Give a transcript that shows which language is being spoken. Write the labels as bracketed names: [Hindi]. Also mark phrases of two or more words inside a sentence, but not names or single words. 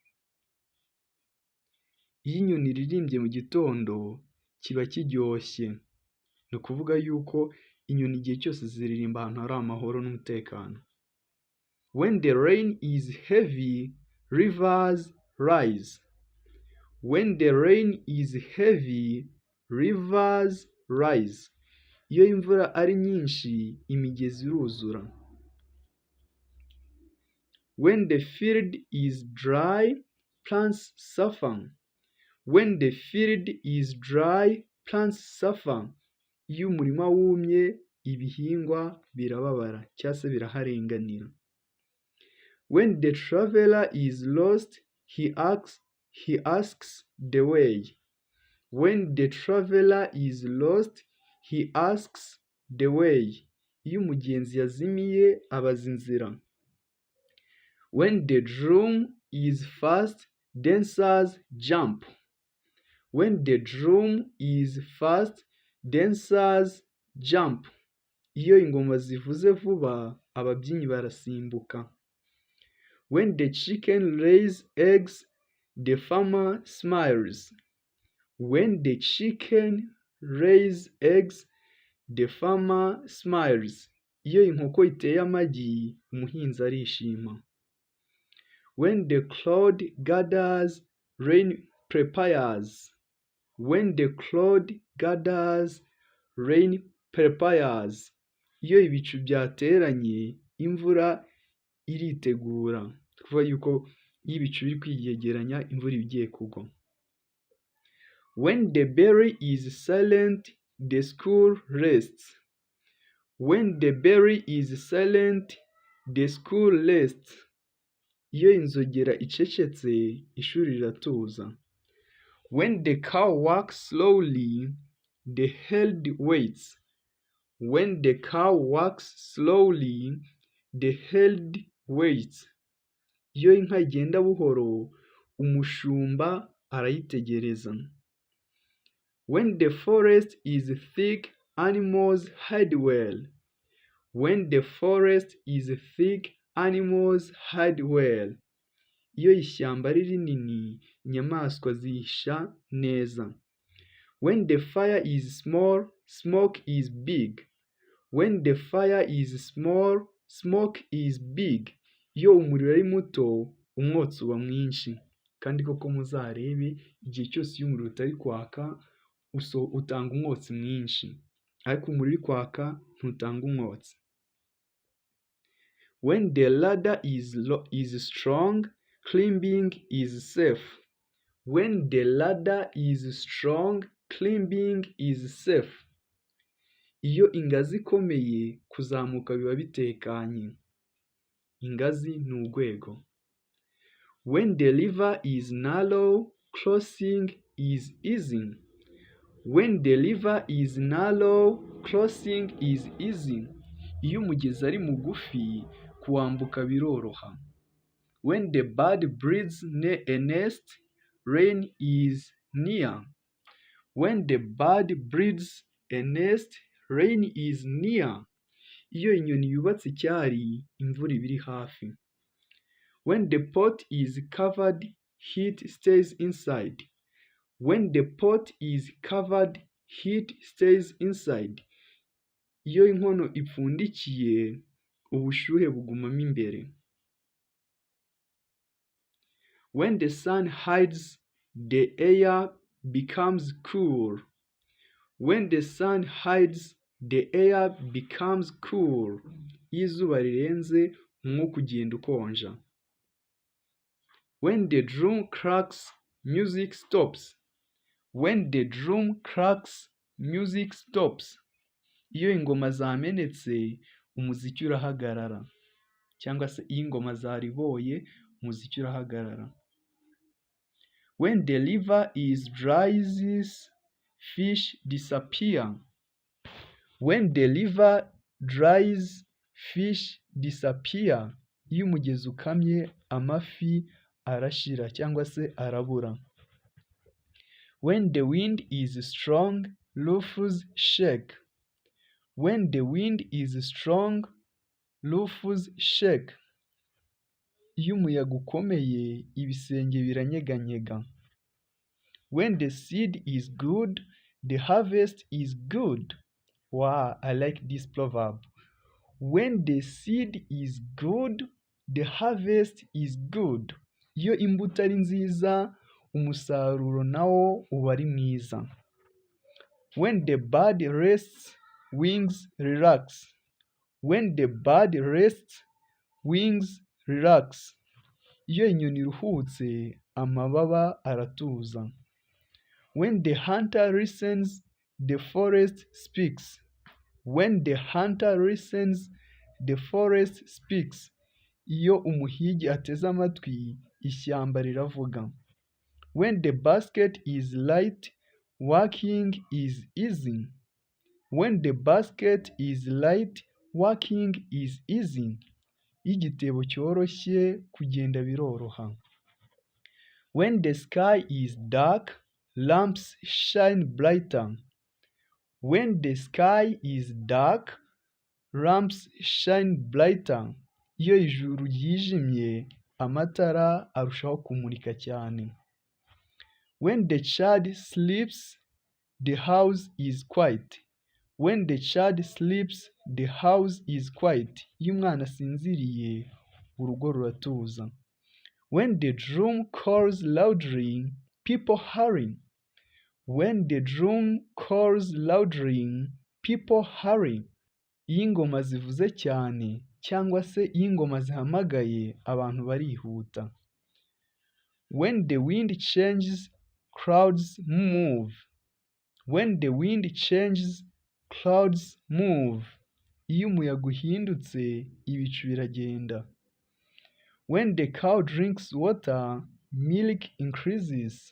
[Kinyarwanda] Iyo inyoni iririmbye mu gitondo, kiba kiryoshye. Ni ukuvuga yuko inyoni igihe cyose ziririmba ahantu hari amahoro n'umutekano. [English] When the rain is heavy, rivers rise. When the rain is heavy, rivers rise. [Kinyarwanda] Iyo imvura ari nyinshi, imigezi iruzura. [English] When the field is dry, plants suffer. When the field is dry, plants suffer. [Kinyarwanda] Iyo umurima wumye, ibihingwa birababara cyangwa se biraharenganira. [English] When the traveler is lost, he asks the way. When the traveler is lost, he asks the way. [Kinyarwanda] Iyo umugenzi yazimiye, abaza inzira. [English] When the drum is fast, dancers jump. When the drum is fast, dancers jump. [Kinyarwanda] Iyo ingoma zivuze vuba, ababyinnyi barasimbuka. [English] When the chicken lays eggs, the farmer smiles. When the chicken lays eggs, the farmer smiles. [Kinyarwanda] Iyo inkoko iteye amagi, umuhinzi arishima. [English] When the cloud gathers, rain prepares. When the cloud gathers, rain prepares. [Kinyarwanda] Iyo ibicu byateranye, imvura iritegura. Kuvuga yuko iyo ibicu biri kwiyegeranya, imvura igiye kugwa. [English] When the berry is silent, the school rests. When the berry is silent, the school rests. [Kinyarwanda] Iyo inzogera icecetse, ishuri riratuza. [English] When the cow walks slowly, the herd waits. When the cow walks slowly, the herd waits. [Kinyarwanda] Iyo inka igenda buhoro, umushumba arayitegereza. [English] When the forest is thick, animals hide well. When the forest is thick, animals hide well. [Kinyarwanda] Iyo ishyamba ari rinini, inyamaswa zihisha neza. [English] When the fire is small, smoke is big. When the fire is small, smoke is big. [Kinyarwanda] Iyo umuriro ari muto, umwotsi uba mwinshi. Kandi koko muzarebe, igihe cyose iyo umuriro utari kwaka, utanga umwotsi mwinshi. Ariko umuriro uri kwaka, ntutanga umwotsi. [English] When the ladder is strong, climbing is safe. When the ladder is strong, climbing is safe. [Kinyarwanda] Iyo ingazi ikomeye, kuzamuka biba bitekanye. Ingazi ni urwego. [English] When the river is narrow, crossing is easy. When the river is narrow, crossing is easy. [Kinyarwanda] Iyo umugezi ari mugufi, kuwambuka biroroha. [English] When the bird builds a nest, rain is near. When the bird builds a nest, rain is near. [Kinyarwanda] Iyo inyoni yubatse icyari, imvura iba iri hafi. [English] When the pot is covered, heat stays inside. When the pot is covered, heat stays inside. [Kinyarwanda] Iyo inkono ipfundikiye, ubushyuhe bugumamo imbere. [English] When the sun hides, the air becomes cool. When the sun hides, the air becomes cool. [Kinyarwanda] Iyo izuba rirenze, umwuka ugenda ukonja. [English] When the drum cracks, music stops. When the drum cracks, music stops. [Kinyarwanda] Iyo ingoma zamenetse, umuziki urahagarara. Cyangwa se iyo ingoma zariboye, umuziki urahagarara. [English] When the river is dry, fish disappear. When the river dries, fish disappear. [Kinyarwanda] Iyo umugezi ukamye amafi arashira cyangwa se arabura. [English] When the wind is strong, roofs shake. When the wind is strong, roofs shake. [Kinyarwanda] Iyo umuyaga ukomeye ibisenge biranyeganyega. [English] When the seed is good, the harvest is good. Wow, I like this proverb. When the seed is good, the harvest is good. [Kinyarwanda] Iyo imbuto ari nziza, umusaruro nawo uba ari mwiza. [English] When the bird rests, wings relax. When the bird rests, wings relax. [Kinyarwanda] Iyo inyoni iruhutse, amababa aratuza. [English] When the hunter listens, the forest speaks. When the hunter listens, the forest speaks. [Kinyarwanda] Iyo umuhigi ateze amatwi, ishyamba riravuga. [English] When the basket is light, working is easy. When the basket is light, working is easy. [Kinyarwanda] Iyo igitebo cyoroshye, kugenda biroroha. [English] When the sky is dark, lamps shine brighter. When the sky is dark, lamps shine brighter. [Kinyarwanda] Iyo ijuru ryijimye, amatara arushaho kumurika cyane. [English] When the child sleeps, the house is quiet. When the child sleeps, the house is quiet. [Kinyarwanda] Iyo umwana asinziriye, urugo ruratuza. [English] When the drum calls loudly, people hurry. When the drum calls loudly, people hurry. [Kinyarwanda] Iyo ingoma zivuze cyane cyangwa se iyo ingoma zihamagaye, abantu barihuta. [English] When the wind changes, clouds move. When the wind changes, clouds move. [Kinyarwanda] Iyo umuyaga uhindutse, ibicu biragenda. [English] When the cow drinks water, milk increases.